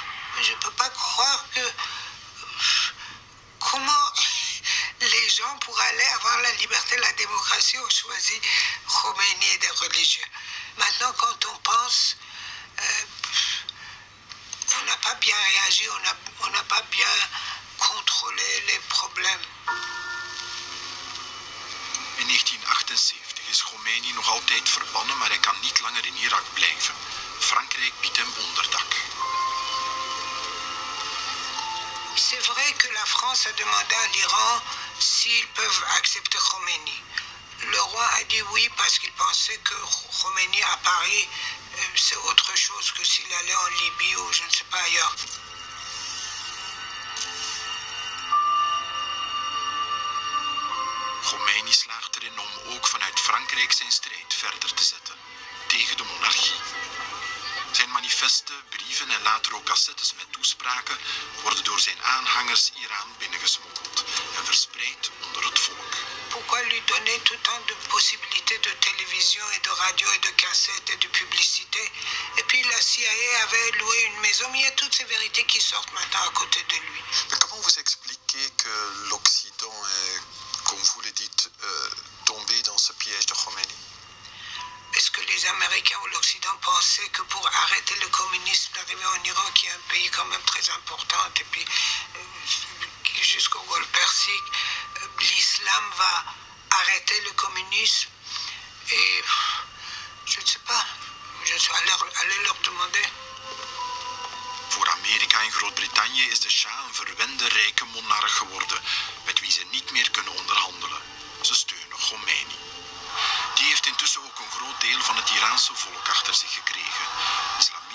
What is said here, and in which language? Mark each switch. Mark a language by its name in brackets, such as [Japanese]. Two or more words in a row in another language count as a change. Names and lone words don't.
[French] Je ne peux pas croire que... Comment les gens, pour aller avoir la liberté, la démocratie, ont choisi Khomeini et des religieux. Maintenant, quand on pense, on n'a pas bien réagi, on n'a pas bien contrôlé les problèmes. [Dutch] In 1978 is Khomeini nog altijd verbannen, maar hij kan niet langer in Irak blijven. Frankrijk biedt hem onderdak. [French] C'est vrai que la France a demandé à l'Iran s'ils peuvent accepter Khomeini. Le roi a dit oui parce qu'il pensait que Khomeini à Paris, c'est autre chose que s'il allait en Libye ou je ne sais pas ailleurs. [Dutch] Khomeini slaagt erin om ook vanuit Frankrijk zijn strijd verder te zetten tegen de monarchie. Zijn manifesten, brieven en later ook cassettes met toespraken worden door zijn aanhangers Iran binnengesmokkeld en verspreid onder het volk. [French] Pourquoi lui donner tout tant de possibilités de télévision et de radio et de cassettes et de publicité? Et puis la CIA avait loué une maison, mais il y a toutes ces vérités qui sortent maintenant à côté de lui. Mais comment vous expliquez que l'Occident est, comme vous le dites, tombé dans ce piège de Khomeini? Est-ce que les Américains ou l'Occident pensaient que pour arrêter le communisme d'arriver en Iran, qui est un pays quand même très important, et puis jusqu'au Golfe Persique, l'islam va arrêter le communisme? Et je ne sais pas, je suis allé leur demander. [Dutch] Voor Amerika en Groot-Brittannië is de Shah een verwende rijke monarch geworden, met wie ze niet meer kunnen onderhandelen. Ze steunen Khomeini. Die heeft intussen ook een groot deel van het Iraanse volk achter zich gekregen.